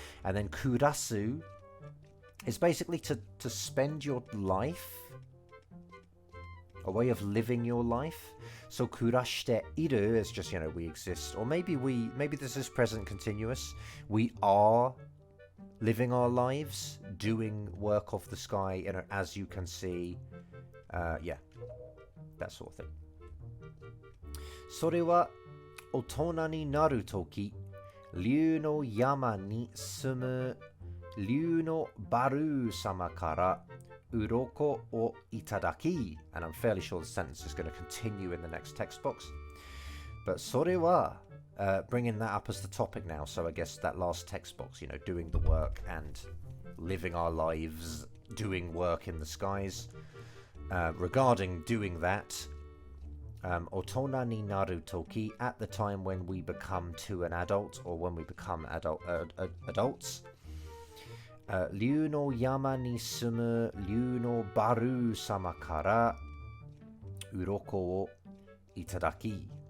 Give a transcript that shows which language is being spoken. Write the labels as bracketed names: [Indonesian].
[English] And then kurasu is basically to spend your life, a way of living your life. So kurashite iru is just, you know, we exist, or maybe this is present continuous. We are living our lives, doing work of the sky, you know, as you can see. Yeah. That sort of thing. [Japanese] それは大人になるとき、竜の山に住む竜のバルー様から鱗をいただき. [English] And I'm fairly sure the sentence is going to continue in the next text box. But それは, bringing that up as the topic now, so I guess that last text box, you know, doing the work and living our lives, doing work in the skies. Regarding doing that, [Japanese] otona ni naru toki, [English] at the time when we become to an adult, or when we become adults, [Japanese] ryu no yama ni sumu ryu no baru sama kara uroko o itadaki.